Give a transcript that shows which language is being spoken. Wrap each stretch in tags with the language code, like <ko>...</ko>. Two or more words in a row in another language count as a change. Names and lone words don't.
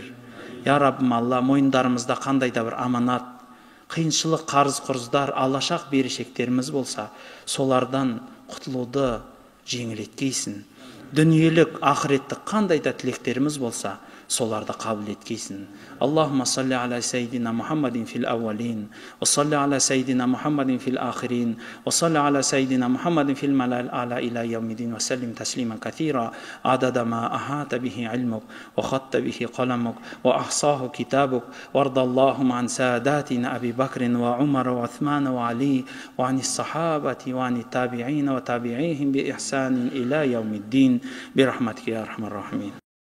<kk>Я Раббым Алла, мойындарымызда қандай да бір аманат, қиыншылық, қарыз құрыздар, алашақ берешектеріміз болса, солардан құтылуды жеңілеткейсін. Дүниелік, ақыреттік қандай да тілектеріміз болса, соларды қабыл еткейсін.</kk> <ar>اللهم صل على سيدنا محمد في الأولين، وصل على سيدنا محمد في الآخرين، وصل على سيدنا محمد في الملأ الأعلى إلى يوم الدين، وسلم تسليما كثيرا عدد ما أحاط به علمك، وخط به قلمك، وأحصاه كتابك، وارض اللهم عن ساداتنا أبي بكر وعمر وعثمان وعلي، وعن الصحابة وعن التابعين وتابعيهم بإحسان إلى يوم الدين، برحمتك يا أرحم الراحمين.</ar>